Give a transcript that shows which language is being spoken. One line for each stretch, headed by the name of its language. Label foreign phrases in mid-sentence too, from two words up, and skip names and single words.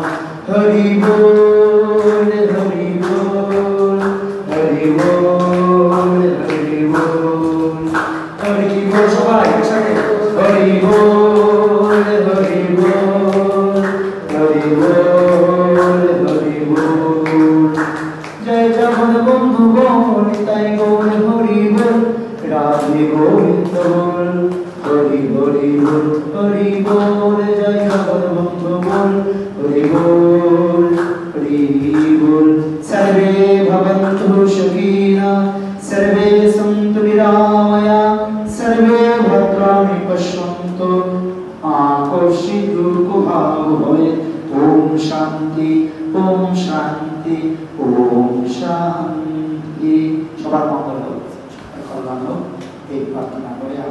Bangla: হরি বল হরি বল হরি বল হরি বল হরি বল সবাই একসাথে হরি বল হরি বল হরি বল হরি বল। জয় জগৎ বন্ধু বল তাই গৌর হরি বল রাধে গোবিন্দ বল হরি হরি বল হরি বল জয় জগৎ বন্ধু বল হরি বল হরি বল।
Sanskrit: सर्वे भवन्तु सुखिनः सर्वे सन्तु निरामया सर्वे भद्राणि पश्यन्तु मा कश्चित् दुःखभाग् भवेत्। ओम शांति ओम शांति ओम शांति।
Bangla: সবার মঙ্গল হোক, কল্যাণ হোক এই প্রার্থনা করে।